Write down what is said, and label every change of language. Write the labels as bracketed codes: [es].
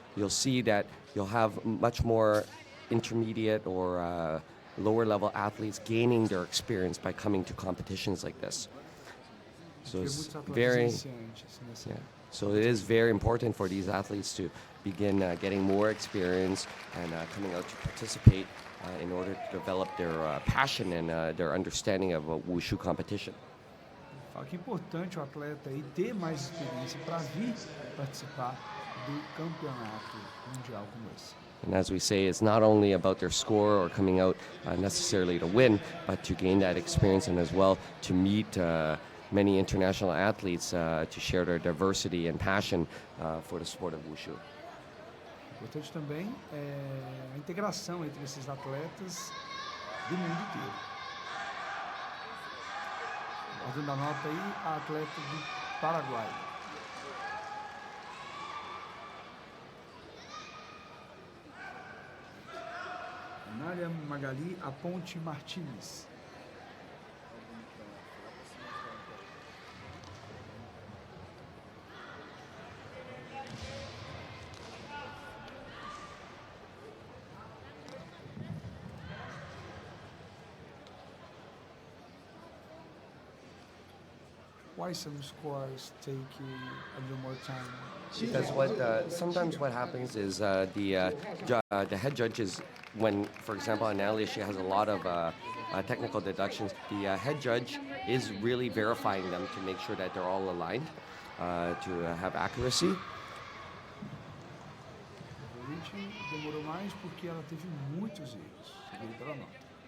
[en] You'll see that you'll have much more intermediate or lower level athletes gaining their experience by coming to competitions like this. So it's very, yeah. So it is very important for these athletes to begin getting more experience and coming out to participate in order to develop their passion and their understanding of Wushu competition. [pt] Fala que é importante o atleta aí ter mais experiência para vir participar do campeonato mundial como esse. [en] And as we say, it's not only about their score or coming out necessarily to win, but to gain that experience and as well to meet many international athletes to share their diversity and passion for the sport of Wushu. [pt] Importante também é a integração entre esses atletas do mundo inteiro. Ordem da nota aí, a atleta do Paraguai. Anália Magali Aponte Martins. [en] Why some scores take a little more time? Because sometimes what happens is the head judges, when, for example, Analia, she has a lot of technical deductions, the head judge is really verifying them to make sure that they're all aligned to have accuracy. [pt] A gente demorou mais porque ela teve muitos erros, seguido pela nota.